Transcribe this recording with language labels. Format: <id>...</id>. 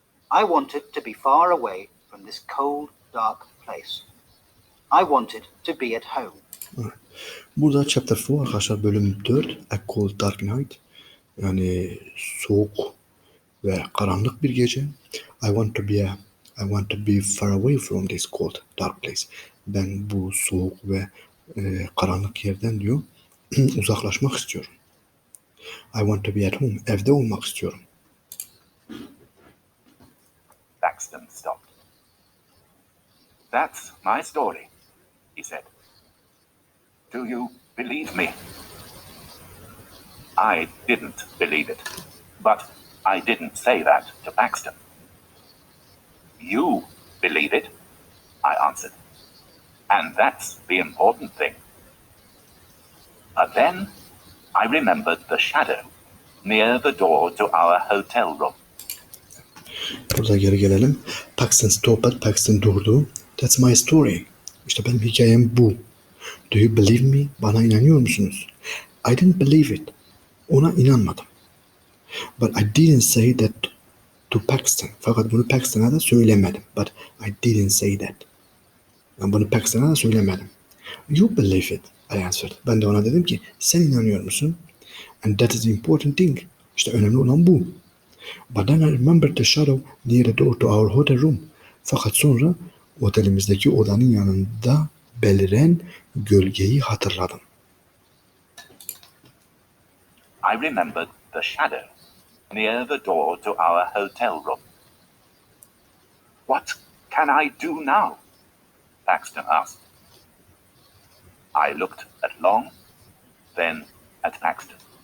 <en>I wanted to be far away from this cold, dark place. I wanted to be at home.</en> <tr>Burada chapter 4 arkadaşlar, bölüm 4.</tr> <en>A Cold, Dark Night.</en> <tr>Yani soğuk ve karanlık bir gece.</tr> <en>I want to be far away from this cold, dark place.</en> <tr>Ben bu soğuk ve karanlık yerden diyor uzaklaşmak istiyorum.</tr> <en>I want to be at home.</en> <tr>Evde olmak istiyorum.</tr> <en>Paxton stopped. "That's my story," he said. "Do you believe me?" I didn't believe it, but I didn't say that to Paxton. "You believe it," I answered, "and that's the important thing." But then I remembered the shadow near the door to our hotel room.</en> <tr>Burada geri gelelim.</tr> <en>Paxton stopped.</en> <tr>Paxton durdu.</tr> <en>That's my story.</en> <tr>İşte benim hikayem bu.</tr> <en>Do you believe me?</en> <tr>Bana inanıyor musunuz?</tr> <en>I didn't believe it.</en> <tr>Ona inanmadım.</tr> <en>But I didn't say that to Paxton.</en> <tr>Fakat bunu Paxton'a da söylemedim.</tr> <en>But I didn't say that.</en> <tr>Ben bunu Paxton'a da söylemedim.</tr> <en>You believe it, I answered.</en> <tr>Ben de ona dedim ki sen inanıyor musun?</tr> <en>And that is the important thing.</en> <tr>İşte önemli olan bu.</tr> <en>But then I remembered the shadow near the door to our hotel room.</en> <tr>Fakat sonra otelimizdeki odanın yanında beliren gölgeyi hatırladım.</tr> <en>I remembered the shadow near the door to our hotel room. "What can I do now?" Paxton asked. I looked at Long, then at Paxton.</en>